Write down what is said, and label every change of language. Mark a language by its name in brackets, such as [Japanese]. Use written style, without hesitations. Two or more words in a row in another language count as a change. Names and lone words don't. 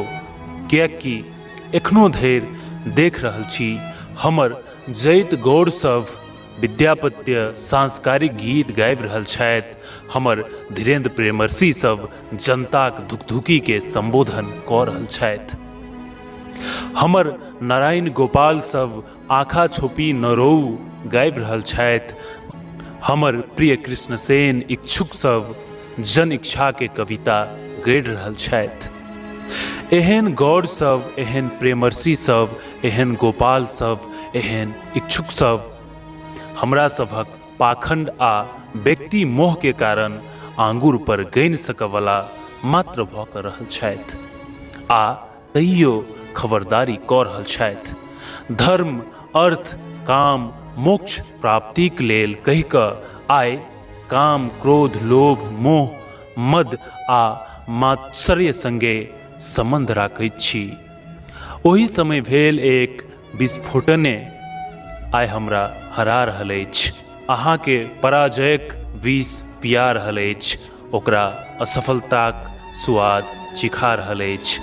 [Maithili] कियाकि एखनो धरि देख रहल छी हमर जैत गौड़ सब विद्यापत्य सांस्कारिक गीत गाबि रहल छथि, हमर धीरेन्द्र प्रेमर्षि सब जनताक धुकधुकी के संबोधन कऽ रहल छथि, हमर नारायण गोपाल सब आँखा छोपी न रोऊ गाबि रहल छथि, हमर प्रिय कृष्ण सेन इच्छुक सब जन इच्छा के कविता गढ़ि रहल छथि। एहन गौड़ सब, एहन प्रेमर्षि सब, एहन गोपाल सब, एहन इच्छुक सब हमरा सभक पाखंड आ व्यक्ति मोह के कारण आंगुर पर गनि सकवला मात्र भऽ कऽ रहल छथि आ तैयो खबरदारी कऽ रहल छथि। धर्म, अर्थ, काम, मोक्ष प्राप्तिक लेल कहि कऽ आइ काम, क्रोध, लोभ, मोह, मद आ मात्सर्य संगे संबंध राखैत छी। ओही समय भेल एक विस्फोटने आइ हमरा हरा रहल अछि, अहाँके पराजयक विष पिया रहल अछि, ओकरा असफलताक स्वाद चिखा रहल अछि।